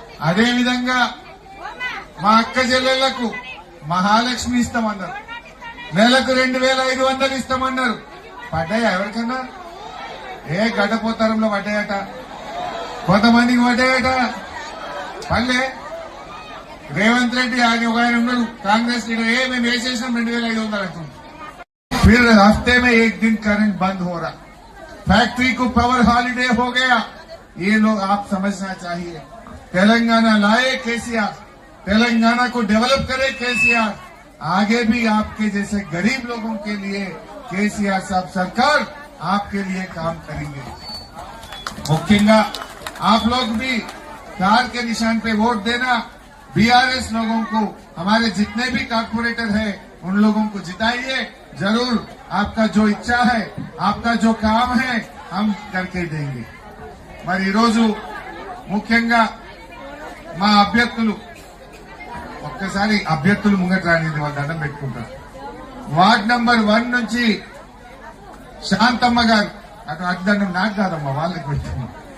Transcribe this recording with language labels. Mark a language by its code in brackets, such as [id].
[te] అదే విధంగా మా అక్క చెల్లెళ్లకు మహాలక్ష్మి ఇస్తామన్నారు, నెలకు 2,500 ఇస్తామన్నారు. పడ్డాయా ఎవరికన్నా? గడ్డపోతారంలో పడ్డాయట, కొంతమందికి పడ్డాయట. పల్లె రేవంత్ రెడ్డి ఆయన ఒక ఆయన ఉన్నాడు కాంగ్రెస్ లీడర్, మేము వేసేసాం 2,500 అంటుంది. [hi] फिर हफ्ते में 1 दिन करंट बंद हो रहा, फैक्ट्री को पावर हॉलिडे हो गया. ये लोग आप समझना चाहिए. तेलंगाना लाए केसीआर, तेलंगाना को डेवलप करे केसीआर. आगे भी आपके जैसे गरीब लोगों के लिए केसीआर साहब सरकार आपके लिए काम करेंगे. मुख्यंगा आप लोग भी कार के निशान पे वोट देना. बीआरएस लोगों को, हमारे जितने भी कारपोरेटर है उन लोगों को जिताइए. जरूर आपका जो इच्छा है, आपका जो काम है हम करके देंगे. [te] మరి ఈరోజు ముఖ్యంగా మా అభ్యర్థులు, ఒక్కసారి అభ్యర్థులు ముంగట రానిది వాళ్ళు దండం పెట్టుకుంటారు. వార్డ్ నంబర్ 1 నుంచి శాంతమ్మ గారు, అటు అడ్డండం నాకు కాదమ్మా, వాళ్ళకి పెట్టుకున్నాం.